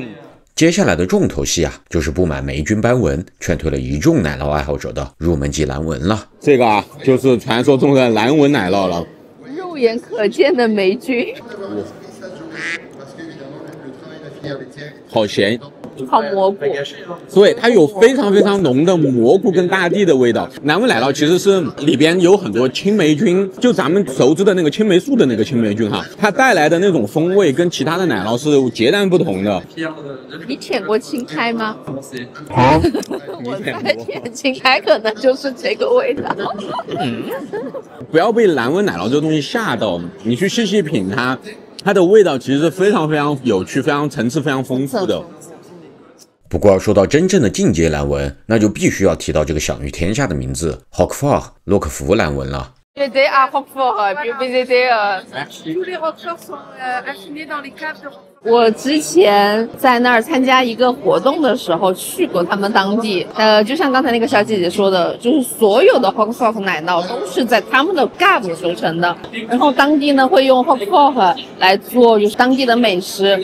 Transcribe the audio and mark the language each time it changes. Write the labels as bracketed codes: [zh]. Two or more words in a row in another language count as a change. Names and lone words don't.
[zh] 接下來的重頭戲啊，就是布滿霉菌斑紋，勸退了一眾奶酪愛好者的入門級藍紋了。這個啊，就是傳說中的藍紋奶酪了。肉眼可見的霉菌。好鹹。好蘑菇，對，它有非常非常濃的蘑菇跟大地的味道。藍紋奶酪其實是裡邊有很多青霉菌，就咱們熟知的那個青霉素的那個青霉菌哈，它帶來的那種風味跟其他的奶酪是截然不同的。你舔過青苔嗎？啊，我在舔青苔可能就是這個味道。不要被藍紋奶酪這個東西嚇到，你去細細品它，它的味道其實是非常非常有趣，非常層次非常豐富的。不過說到真正的進階藍紋，那就必須要提到這個享譽天下的名字 Roquefort 洛克福藍紋了。 [fr] J'étais à Roquefort, puis j'étais tous les Roqueforts sont affinés dans les caves de Roquefort. [zh] 我之前在那兒參加一個活動的時候去過他們當地，就像剛才那個小姐姐說的，就是所有的 Hock Fork 奶酪都是在他們的 Gap 熟成的，然後當地呢會用 Hock Fork 來做就是當地的美食。